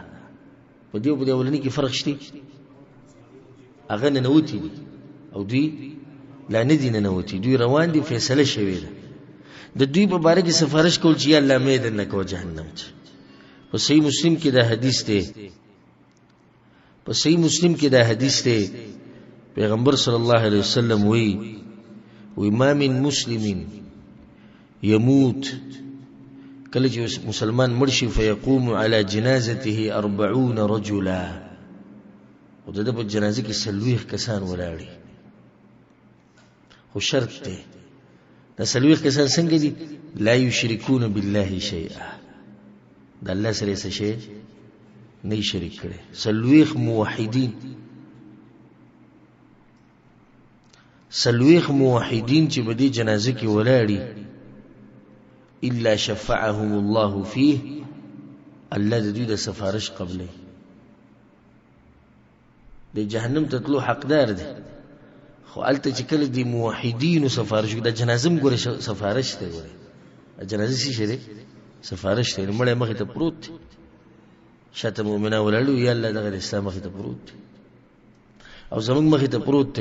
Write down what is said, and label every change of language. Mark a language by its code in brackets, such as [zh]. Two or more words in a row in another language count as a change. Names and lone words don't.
[ps] په دې او په دې اولني کې فرق شته. هغه ننوتي دي او دوی لا نه دي ننوتي، دوی روان دي، فیصله شوې ده. د دوی په باره کې سفارش کول چې یا الله مې دننه کوه جهنم ته. په صحیح مسلم کې دا حدیث دی، په صحیح مسلم کې دا حدیث دی. [ar] پیغمبر صلی الله علیه وسلم وی ما من مسلم يموت، [ps] کله چې مسلمان مړ شي [ar] فیقوم علی جنازته 40 رجلا، [ps] او د ده په جنازه کې 40 کسان ولاړي. خو شرط دی، دا 40 کسان څنګه دي؟ [ar] لا یشرکون بالله شیئا، [ps] د الله سره څه شی نه شریک کړي. 40 موحدین، 40 موحدین چې په دې جنازه کې ولاړي، [ar] الا شفعهم الله فيه، [ps] الله د دوی د سفارش قبلې. د جهنم ته تلو حقدار دي، خو هلته چې کله د موحدینو سفارش د جنازه هم ګوره سفارش دی. ګوره جنازه څه شی دی؟ سفارش دی. مړی مخې ته پروت دی، شاته مؤمنان ولاړ وي، یا الله دغه د اسلام مخې ته پروت دی او زموږ مخې ته پروت دی.